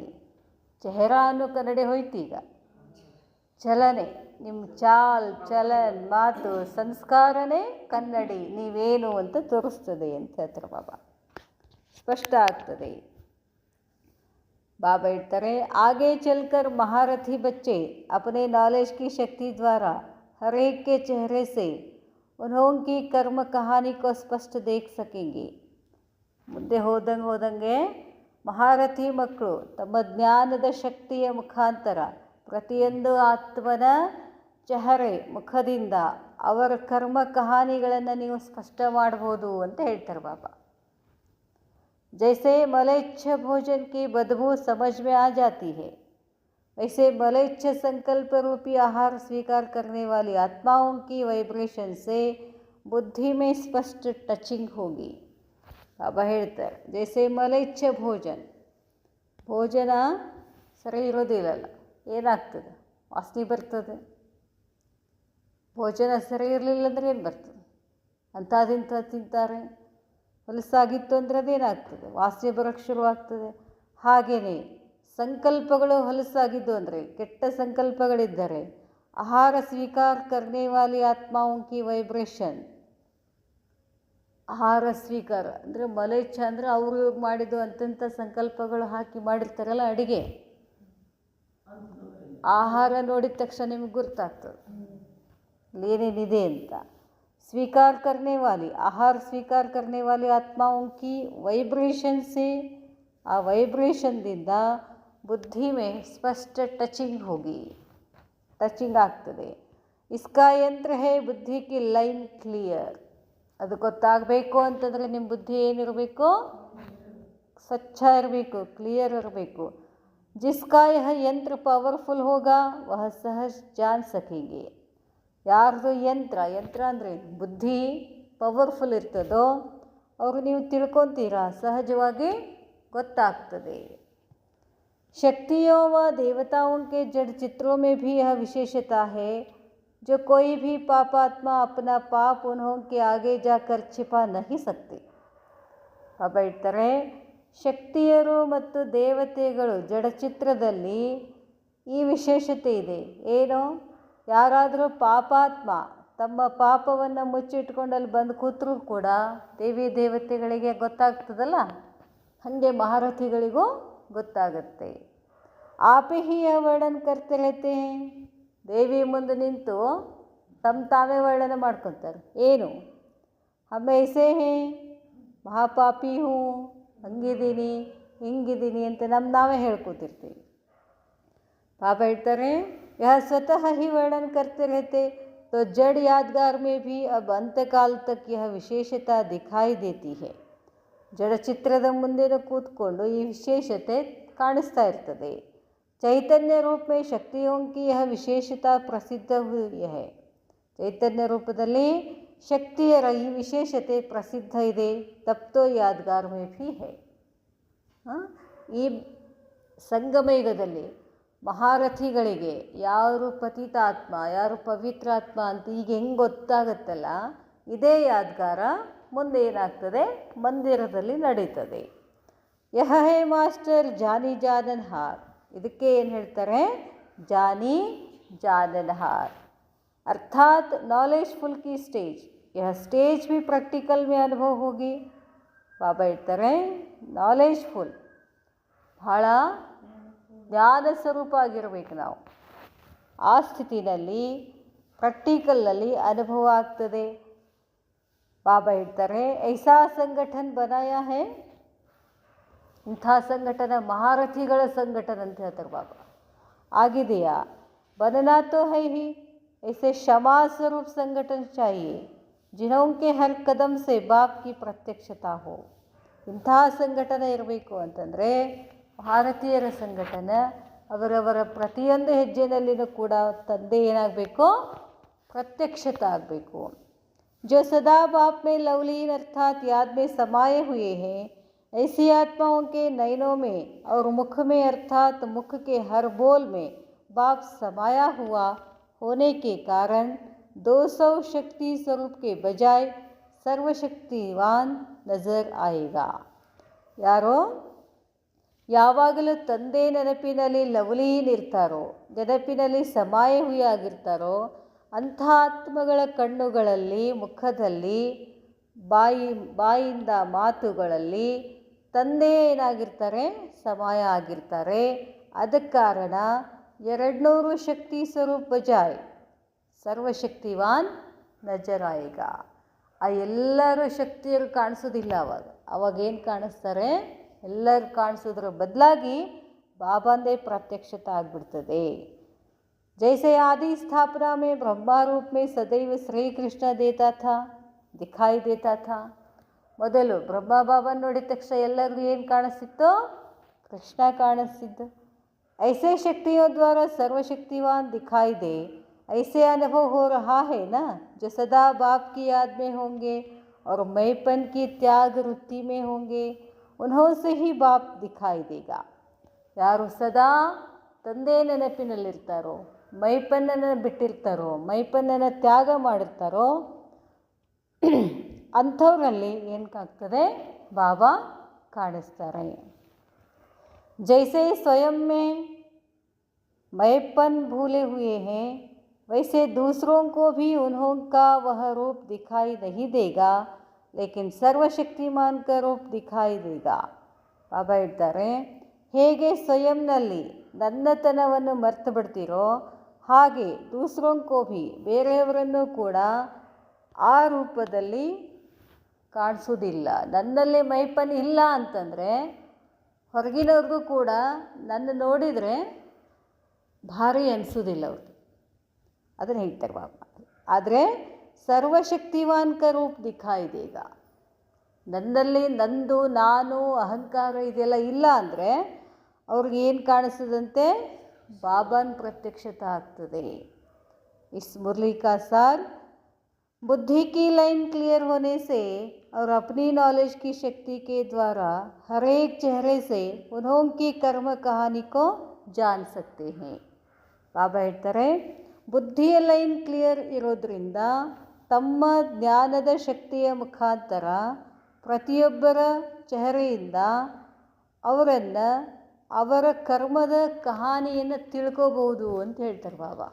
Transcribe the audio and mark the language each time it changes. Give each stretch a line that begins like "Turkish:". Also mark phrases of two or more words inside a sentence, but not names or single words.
Kannada: ಚೆಹರಾ ಅನ್ನೋ ಕನ್ನಡಿ ಹೋಯ್ತು, ಈಗ ಚಲನೆ, ನಿಮ್ಮ
Hindi: चाल चलन
Kannada: ಮಾತು ಸಂಸ್ಕಾರನೇ ಕನ್ನಡಿ, ನೀವೇನು ಅಂತ ತೋರಿಸ್ತದೆ ಅಂತ ಹೇಳ್ತಾರೆ ಬಾಬಾ. ಸ್ಪಷ್ಟ ಆಗ್ತದೆ. बाबा ಹೇಳ್ತಾರೆ,
Hindi: आगे चलकर महारथी बच्चे अपने नॉलेज की शक्ति द्वारा हर एक के चेहरे से उन्होंने कर्म कहानी को स्पष्ट देख सकेंगे.
Kannada: ಮುಂದೆ ಹೋದಂಗೆ ಮಹಾರಥಿ ಮಕ್ಕಳು ತಮ್ಮ ಜ್ಞಾನದ ಶಕ್ತಿಯ ಮುಖಾಂತರ ಪ್ರತಿಯೊಂದು ಆತ್ಮನ ಚೆಹರೆ ಮುಖದಿಂದ ಅವರ ಕರ್ಮ ಕಹಾನಿಗಳನ್ನು ನೀವು ಸ್ಪಷ್ಟ ಮಾಡ್ಬೋದು ಅಂತ ಹೇಳ್ತಾರೆ ಬಾಬಾ.
Hindi: जैसे मलेच्छ भोजन की बदबू समझ में आ जाती है, वैसे मलेच्छ संकल्प रूपी आहार स्वीकार करने वाली आत्माओं की वाइब्रेशन से बुद्धि में स्पष्ट टचिंग होगी.
Kannada: बाबा ಹೇಳ್ತಾರೆ,
Hindi: जैसे मलेच्छ
Kannada: ಭೋಜನ ಸರಿ ಇರೋದಿಲ್ಲಲ್ಲ, ಏನಾಗ್ತದೆ, ವಾಸನೆ ಬರ್ತದೆ. ಭೋಜನ ಸರಿ ಇರಲಿಲ್ಲ ಅಂದರೆ ಏನು ಬರ್ತದೆ, ಅಂಥದಿಂಥ ತಿಂತಾರೆ. ಹೊಲಸಾಗಿತ್ತು ಅಂದರೆ ಅದೇನಾಗ್ತದೆ, ವಾಸನೆ ಬರೋಕ್ಕೆ ಶುರುವಾಗ್ತದೆ. ಹಾಗೆಯೇ ಸಂಕಲ್ಪಗಳು ಹೊಲಸಾಗಿದ್ದು ಅಂದರೆ, ಕೆಟ್ಟ ಸಂಕಲ್ಪಗಳಿದ್ದರೆ
Hindi: आहार स्वीकार करने वाली आत्माओं की
Kannada: ವೈಬ್ರೇಷನ್, ಆಹಾರ ಸ್ವೀಕಾರ ಅಂದರೆ ಮಲೇಚ್ಛ ಅಂದರೆ ಅವರು ಮಾಡಿದ್ದು ಅಂತಂಥ ಸಂಕಲ್ಪಗಳು ಹಾಕಿ ಮಾಡಿರ್ತಾರಲ್ಲ ಅಡುಗೆ, ಆಹಾರ ನೋಡಿದ ತಕ್ಷಣ ನಿಮಗೆ ಗೊತ್ತಾಗ್ತದೆ ಏನೇನಿದೆ ಅಂತ.
Hindi: स्वीकार करने वाली आहार स्वीकार करने वाली आत्माओं की वाइब्रेशन से, आ वाइब्रेशन ದಿಂದ बुद्धि में स्पष्ट टचिंग होगी, टचिंग ಆಗ್ತದೆ. इसका यंत्र है बुद्धि की
English: line clear.
Kannada: ಅದು ಗೊತ್ತಾಗಬೇಕು ಅಂತಂದರೆ ನಿಮ್ಮ ಬುದ್ಧಿ ಏನಿರಬೇಕು, ಸ್ವಚ್ಛ ಇರಬೇಕು, ಕ್ಲಿಯರ್ ಇರಬೇಕು.
Hindi: जिसका यह यंत्र पावरफुल होगा वह सहज जान सकेंगे.
Kannada: ಯಾರ್ದು ಯಂತ್ರ ಅಂದರೆ ಬುದ್ಧಿ ಪವರ್ಫುಲ್ ಇರ್ತದೋ ಅವರು ನೀವು ತಿಳ್ಕೊತೀರಾ, ಸಹಜವಾಗಿ ಗೊತ್ತಾಗ್ತದೆ.
Hindi: शक्तियों व देवताओं के जड़ चित्रों में भी यह विशेषता है, जो कोई भी पापात्मा अपना पाप उन्होंने आगे जाकर छिपा नहीं सकते.
Kannada: ಬಾಬಾ ಹೇಳ್ತಾರೆ, ಶಕ್ತಿಯರು ಮತ್ತು ದೇವತೆಗಳು ಜಡಚಿತ್ರದಲ್ಲಿ ಈ ವಿಶೇಷತೆ ಇದೆ. ಏನು, ಯಾರಾದರೂ ಪಾಪಾತ್ಮ ತಮ್ಮ ಪಾಪವನ್ನು ಮುಚ್ಚಿಟ್ಕೊಂಡು ಅಲ್ಲಿ ಬಂದು ಕೂತರೂ ಕೂಡ ದೇವಿ ದೇವತೆಗಳಿಗೆ ಗೊತ್ತಾಗ್ತದಲ್ಲ, ಹಾಗೆ ಮಹಾರಥಿಗಳಿಗೂ ಗೊತ್ತಾಗುತ್ತೆ.
Hindi: आपे ही यह वर्णन करते रहते हैं.
Kannada: ದೇವಿ ಮುಂದೆ ನಿಂತು ತಾವೇ ವರ್ಣನೆ ಮಾಡ್ಕೊತಾರೆ. ಏನು,
Hindi: हम ऐसे हैं, महापापी हूँ,
Kannada: ಹಂಗಿದ್ದೀನಿ ಹಿಂಗಿದ್ದೀನಿ ಅಂತ ನಾವೇ ಹೇಳ್ಕೊತಿರ್ತೀವಿ. ಬಾಬಾ ಹೇಳ್ತಾರೆ,
Hindi: यह स्वतः ही वर्णन करते रहते तो जड़ यादगार में भी अब अंतकाल तक यह विशेषता दिखाई देती है.
Kannada: ಜಡಚಿತ್ರದ ಮುಂದೆ ಕೂತ್ಕೊಂಡು ಈ ವಿಶೇಷತೆ ಕಾಣಿಸ್ತಾ ಇರ್ತದೆ.
Hindi: चैतन्य रूप में शक्तियों की यह विशेषता प्रसिद्ध हुई है.
Kannada: ಚೈತನ್ಯ ರೂಪದಲ್ಲಿ ಶಕ್ತಿಯರ ಈ ವಿಶೇಷತೆ ಪ್ರಸಿದ್ಧ ಇದೆ.
Hindi: तब तो यादगार में भी है.
Kannada: ಈ ಸಂಗಮಯುಗದಲ್ಲಿ ಮಹಾರಥಿಗಳಿಗೆ ಯಾರು ಪತಿತಾತ್ಮ ಯಾರು ಪವಿತ್ರಾತ್ಮ ಅಂತ ಈಗ ಹೆಂಗೆ ಗೊತ್ತಾಗತ್ತಲ್ಲ, ಇದೇ ಯಾದ್ಗಾರ ಮುಂದೆ ಏನಾಗ್ತದೆ, ಮಂದಿರದಲ್ಲಿ ನಡೀತದೆ.
Hindi: यह है मास्टर जानी जाननहार.
Kannada: ಇದಕ್ಕೆ ಏನು ಹೇಳ್ತಾರೆ,
Hindi: जानी जाननहार अर्थात नॉलेजफुल की स्टेज. यह स्टेज भी प्रैक्टिकल में अनुभव होगी.
Kannada: ಬಾಬಾ ಹೇಳ್ತಾರೆ, ನಾಲೆಜ್ಫುಲ್ ಭಾಳ ಜ್ಞಾನ ಸ್ವರೂಪ ಆಗಿರಬೇಕು ನಾವು. ಆ ಸ್ಥಿತಿನಲ್ಲಿ ಪ್ರಾಕ್ಟಿಕಲ್ನಲ್ಲಿ ಅನುಭವ ಆಗ್ತದೆ.
Hindi: ಬಾಬಾ ಹೇಳ್ತಾರೆ, ऐसा संगठन बनाया है.
Kannada: ಇಂಥ ಸಂಘಟನೆ ಮಹಾರಥಿಗಳ ಸಂಘಟನೆ ಅಂತ ಹೇಳ್ತಾರೆ ಬಾಬಾ. ಆಗಿದೆಯಾ,
Hindi: बनना तो है ही. ऐसे क्षमा स्वरूप संगठन चाहिए जिन्हों के हर कदम से बाप की प्रत्यक्षता हो.
Kannada: ಇಂಥ ಸಂಘಟನೆ ಇರಬೇಕು ಅಂತಂದರೆ ಭಾರತೀಯರ ಸಂಘಟನೆ. ಅವರವರ ಪ್ರತಿಯೊಂದು ಹೆಜ್ಜೆಯಲ್ಲಿನೂ ಕೂಡ ತಂದೆ ಏನಾಗಬೇಕು, प्रत्यक्षता ಆಗಬೇಕು.
Hindi: जो सदा बाप में लवलीन अर्थात याद में समाये हुए हैं, ऐसी आत्माओं के नयनों में और मुख में अर्थात मुख के हर बोल में बाप समाया हुआ होने के कारण 200 शक्ति स्वरूप के बजाय सर्वशक्तिवान नजर आएगा.
Kannada: ಯಾರೋ ಯಾವಾಗಲೂ ತಂದೆ ನೆನಪಿನಲ್ಲಿ ಲವಲೀನಿರ್ತಾರೋ, ನೆನಪಿನಲ್ಲಿ ಸಮಾಯಹುಯಿ ಆಗಿರ್ತಾರೋ ಅಂಥ ಆತ್ಮಗಳ ಕಣ್ಣುಗಳಲ್ಲಿ, ಮುಖದಲ್ಲಿ, ಬಾಯಿಂದ ಮಾತುಗಳಲ್ಲಿ ತಂದೆ ಏನಾಗಿರ್ತಾರೆ, ಸಮಾಯ ಆಗಿರ್ತಾರೆ. ಅದಕ್ಕೆ ಕಾರಣ 200
Hindi: शक्ति स्वरूप बजाय सर्वशक्तिवान नज़र आएगा.
Kannada: ಆ ಎಲ್ಲರೂ ಶಕ್ತಿಯರು ಕಾಣಿಸೋದಿಲ್ಲ. ಅವಾಗೇನು ಕಾಣಿಸ್ತಾರೆ, ಎಲ್ಲರೂ ಕಾಣಿಸೋದ್ರ ಬದಲಾಗಿ ಬಾಬಾಂದೇ ಪ್ರತ್ಯಕ್ಷತೆ ಆಗಿಬಿಡ್ತದೆ.
Hindi: जैसे आदि स्थापना में ब्रह्मा रूप में सदैव श्री कृष्ण देता था, दिखाई देता था.
Kannada: ಮೊದಲು ಬ್ರಹ್ಮ ಬಾಬಾ ನೋಡಿದ ತಕ್ಷಣ ಎಲ್ಲರಿಗೂ ಏನು ಕಾಣಿಸ್ತಿತ್ತು, ಕೃಷ್ಣ ಕಾಣಿಸ್ತಿದ್ದು.
Hindi: ऐसे शक्तियों द्वारा सर्वशक्तिवान दिखाई दे, ऐसे अनुभव हो रहा है ना, जो सदा बाप की याद में होंगे और मैपन की त्याग वृत्ति में होंगे, उन्हों से ही बाप दिखाई देगा.
Kannada: ಯಾರು ಸದಾ ತಂದೆ ನೆನಪಿನಲ್ಲಿರ್ತಾರೋ, ಮೈಪನ್ನನ್ನು ಬಿಟ್ಟಿರ್ತಾರೋ, ಮೈಪನ್ನನ್ನು ತ್ಯಾಗ ಮಾಡಿರ್ತಾರೋ ಅಂಥವ್ರಲ್ಲಿ ಏನಕ್ಕಾಗ್ತದೆ, ಬಾಬಾ ಕಾಣಿಸ್ತಾರೆ.
Hindi: जैसे स्वयं में मैपन भूले हुए हैं, वैसे दूसरों को भी उन्हों का वह रूप दिखाई नहीं देगा, लेकिन सर्वशक्तिमान का रूप दिखाई देगा.
Kannada: ಬಾಬಾ ಹೇಳ್ತಾರೆ, ಹೇಗೆ ಸ್ವಯಂನಲ್ಲಿ ನನ್ನತನವನ್ನು ಮರ್ತು ಬಿಡ್ತೀರೋ ಹಾಗೆ
Hindi: दूसरों को भी,
Kannada: ಬೇರೆಯವರನ್ನು ಕೂಡ ಆ ರೂಪದಲ್ಲಿ ಕಾಣಿಸೋದಿಲ್ಲ. ನನ್ನಲ್ಲಿ ಮೈಪನ್ ಇಲ್ಲ ಅಂತಂದರೆ ಹೊರಗಿನವ್ರಿಗೂ ಕೂಡ ನನ್ನ ನೋಡಿದರೆ ಭಾರಿ ಅನಿಸೋದಿಲ್ಲ ಅವ್ರಿಗೆ. ಅದನ್ನು ಹೇಳ್ತಾರೆ ಬಾಬಾ. ಆದರೆ
Hindi: सर्वशक्तिवान का रूप दिखाई देगा.
Kannada: ನನ್ನಲ್ಲಿ ನಂದು, ನಾನು, ಅಹಂಕಾರ ಇದೆಲ್ಲ ಇಲ್ಲ ಅಂದರೆ ಅವ್ರಿಗೆ ಏನು ಕಾಣಿಸ್ತದಂತೆ, ಬಾಬಾನ ಪ್ರತ್ಯಕ್ಷತೆ ಆಗ್ತದೆ.
Hindi: इस मुरली का सार बुद्धि की
English: line clear
Hindi: होने से और अपनी नॉलेज की शक्ति के द्वारा हर एक चेहरे से उन्हों की कर्म कहानी को जान सकते हैं.
Kannada: ಬಾಬಾ ಹೇಳ್ತಾರೆ, ಬುದ್ಧಿಯ
English: line clear
Kannada: ಇರೋದ್ರಿಂದ ತಮ್ಮ ಜ್ಞಾನದ ಶಕ್ತಿಯ ಮುಖಾಂತರ ಪ್ರತಿಯೊಬ್ಬರ ಚೆಹರೆಯಿಂದ ಅವರನ್ನು, ಅವರ ಕರ್ಮದ ಕಹಾನಿಯನ್ನು ತಿಳ್ಕೋಬಹುದು ಅಂತ ಹೇಳ್ತಾರೆ ಬಾಬಾ.